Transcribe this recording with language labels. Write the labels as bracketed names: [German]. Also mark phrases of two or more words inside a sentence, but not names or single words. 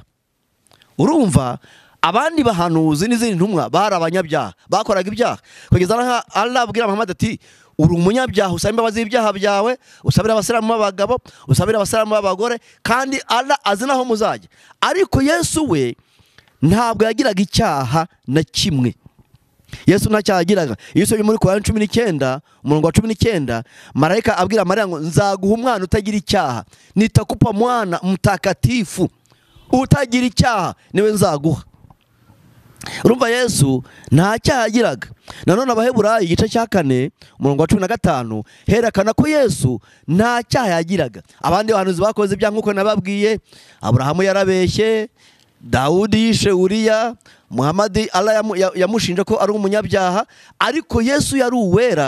[Kinyarwanda] Urumva abandi bahanuzi n'izindi ntumwa bari abanyabyaha, bakoraga ibyaha, kugeza naho Allah abwira Muhammad ati uri umunyabyaha, usaba imbabazi z'ibyaha byawe, usabira Abasiramu b'abagabo, usabira Abasiramu b'abagore, kandi Allah azi naho muzajya. Ariko Yesu we ntabwo yagiraga icyaha na kimwe. Yesu nta cyaha yagiraga. Iyo usomye muri Korani 19 umurongo wa 19, marayika abwira Mariya ngo nzaguha umwana utagira icyaha, [Swahili] nitakupa mwana mtakatifu, [Kinyarwanda] utagira icyaha niwe nzaguha. Urumva Yesu nta cyaha yagiraga. Nanone Abaheburayo igice cya 4 umurongo wa 15 herekana ko Yesu nta cyaha yagiraga. Abandi bahanuzi bakoze ibyaha nkuko nababwiye. Aburahamu yarabeshye, Dawudi yishe Uriya, Muhammad Allah yamushinje ko ari umunyabyaha, ariko Yesu yari uwera.